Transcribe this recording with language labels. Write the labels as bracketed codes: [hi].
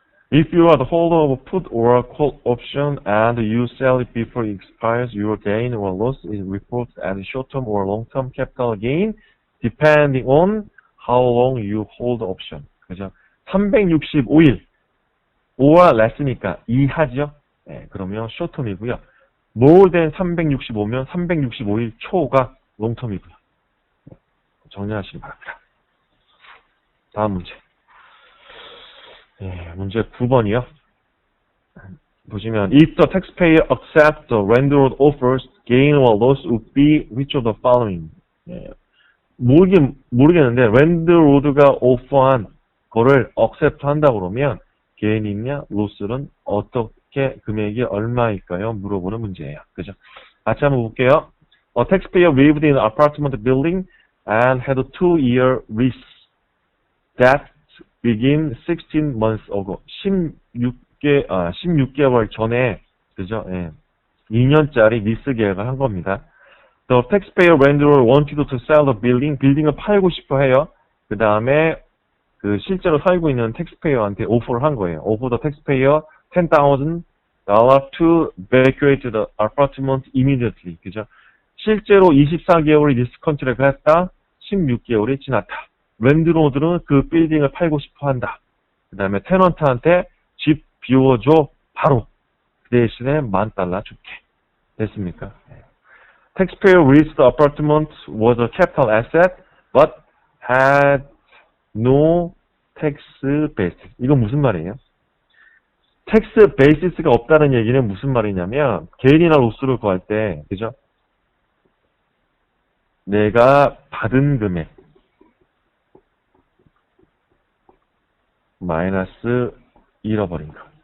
[en] If you are the holder of a put or a call option and you sell it before it expires, your gain or loss is reported as short-term or long-term capital gain, depending on how long you hold the option. [ko] 그죠? 365일. 5와 less니까 2하죠? 네, 그러면 short-term이고요. more than 365면 365일 초가 long-term이고요. 정리하시기 바랍니다. 다음 문제. 예, 문제 9번이요. [en] 보시면 if the taxpayer accepts the landlord offers, gain or loss would be which of the following? [ko] 예, 모르겠는데 landlord가 오퍼한 거를 accept 한다고 그러면 gain이냐 loss는 어떻게 금액이 얼마일까요? 물어보는 문제예요. 그죠? 같이 한번 볼게요. [en] A taxpayer lived in an apartment building and had a 2-year lease that begin 16 months ago. [ko] 16개월 전에, 그죠? 예. 2년짜리 리스 계약을 한 겁니다. [en] The taxpayer landlord wanted to sell the building. [ko] 빌딩을 팔고 싶어 해요. 그 다음에, 실제로 살고 있는 taxpayer한테 오퍼를 한 거예요. [en] Offer the taxpayer $10,000 to vacate the apartment immediately. [ko] 그죠? 실제로 24개월이 리스 컨트랙을 했다. 16개월이 지났다. 랜드로드는 그 빌딩을 팔고 싶어 한다. 그 다음에 테넌트한테 집 비워줘 바로. 그 대신에 $10,000 줄게. 됐습니까? [en] Taxpayer leased the apartment was a capital asset but had no tax basis. [ko] 이건 무슨 말이에요? tax basis가 없다는 얘기는 무슨 말이냐면 개인이나 로스를 구할 때, 그죠? 내가 받은 금액 마이너스 잃어버린 거.